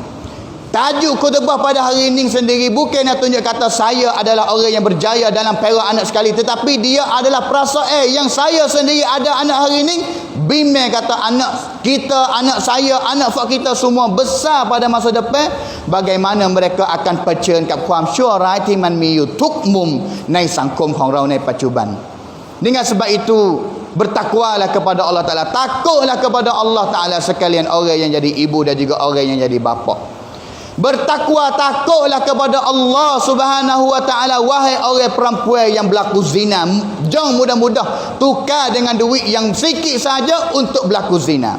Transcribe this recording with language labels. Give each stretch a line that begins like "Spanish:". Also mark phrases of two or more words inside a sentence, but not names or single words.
Malay: Tajuk khutbah pada hari ini sendiri bukan nak tunjuk kata saya adalah orang yang berjaya dalam pera anak sekali, tetapi dia adalah perasaan yang saya sendiri ada anak hari ini. Bimbang kata anak kita, anak saya, anak fak kita semua besar pada masa depan, bagaimana mereka akan
Thai: ผชิญ กับความชั่วร้ายที่มันมีอยู่ทุกมุมในสังคมของเราในปัจจุบัน.
Malay: Dengan sebab itu bertakwalah kepada
Arabic: الله تعالى,
Malay: takutlah kepada
Arabic: الله تعالى
Malay: sekalian orang yang jadi ibu dan juga orang yang jadi bapa. Bertakwa, takutlah kepada
Arabic: الله سبحانه وتعالى,
Malay: wahai orang perempuan yang berlaku zina. Jangan mudah-mudah tukar dengan duit yang sikit saja untuk berlaku zina.